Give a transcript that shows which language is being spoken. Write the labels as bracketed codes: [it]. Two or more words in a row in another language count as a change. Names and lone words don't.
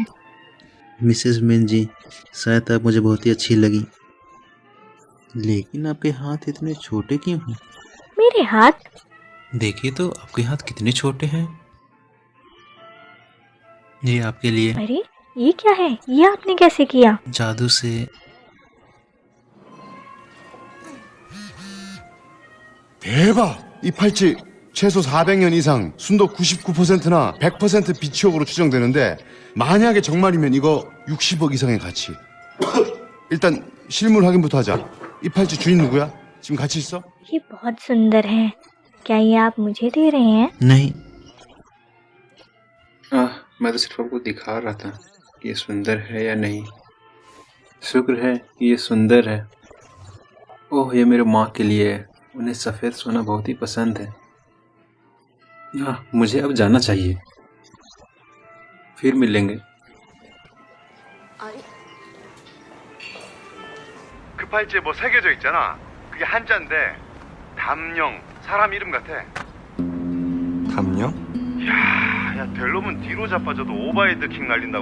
[hi] मिसेस मिन जी, शायद आप मुझे बहुत ही अच्छी लगी, लेकिन आपके हाथ इतने छोटे क्यों हैं? मेरे हाथ? देखिए तो आपके हाथ कितने छोटे हैं। ये आपके लिए। अरे ये क्या है? ये आपने कैसे किया? जादू से। [ko] 대박! 이 팔찌 최소 400년 이상 순도 99%나 100% 비치옥으로 추정되는데 만약에 정말이면 이거 60억 이상의 가치. 일단 실물 확인부터 하자. 이 팔찌 주인 누구야? 지금 같이 있어? [hi] ये बहुत सुंदर है। क्या ये आप मुझे दे रहे हैं? नहीं। मैं तो सिर्फ आपको दिखा रहा था कि ये सुंदर है या नहीं। शुक्र है कि ये सुंदर है। ओह, ये मेरे माँ के लिए है। उन्हें सफ़ेद सोना बहुत ही पसंद है। मुझे अब जाना चाहिए। फिर मिलेंगे। [ko] 그 팔찌에 뭐 새겨져 있잖아. 그게 한자인데 담령, 사람 이름 같아. 담령? 야, 델롬은 뒤로 자빠져도 오버헤드 킥 날린다고.